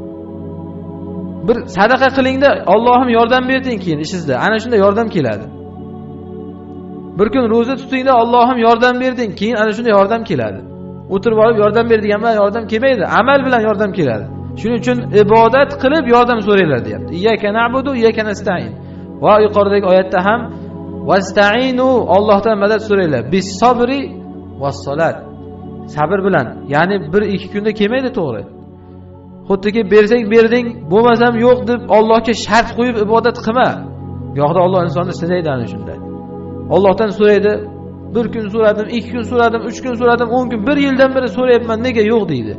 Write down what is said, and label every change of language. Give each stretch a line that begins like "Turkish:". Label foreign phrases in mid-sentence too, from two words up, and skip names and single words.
Uzbek: Bir sadaqa qilingda Allohim yordam berding, keyin ishingizda ana shunda yordam keladi. Bir kun roza tutingda Allohim yordam berding, keyin ana shunda yordam keladi. O'tirib olib yordam ber degan bilan yordam kelmaydi, amal bilan yordam keladi. Shuning uchun ibodat qilib yordam so'ranglar deyapti.
Arabic: إياك نعبد وإياك نستعين.
Uzbek: Va yuqoridagi oyatda ham vasta'inu, Allohdan madad so'ranglar.
Arabic: بالصبر والصلاة.
Uzbek: Sabr bilan, ya'ni 1-2 kunda kelmaydi, to'g'ri. Xuddiki bersang berding, bo'lmasam yo'q deb Allohga shart qo'yib ibodat qilma. Yo'qda Alloh insonni sinaydi ana shunda. Allohdan so'raydi, 1 kun so'radim, 2 kun so'radim, 3 kun so'radim, 10 kun, 1 yildan beri so'rayapman, nega yo'q deydi.